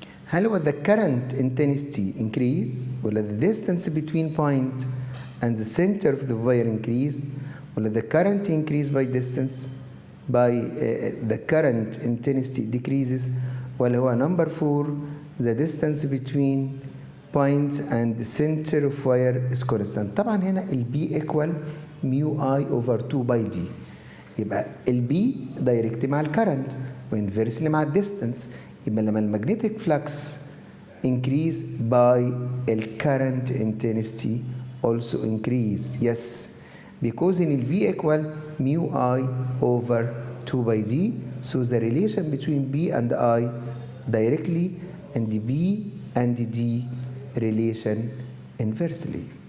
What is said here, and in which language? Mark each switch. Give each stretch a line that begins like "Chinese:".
Arabic: هل هو
English: the current intensity increase
Arabic: ولا
English: the distance between point and the center of the wire increase ولا the current increase by distance by the current intensity decreases ولا هو number 4 the distance between points and the center of wire is constant.
Arabic: طبعا هنا
English: ال B equal mu I over 2 by D.
Arabic: يبقى ال
English: B direct
Arabic: مع ال current وinversely مع ال distance. يبقى لما
English: المagnetic flux increase by ال current intensity also increase. Yes, because in ال B equal mu I over 2 by D. So the relation between B and I directly and the B and the D relation inversely.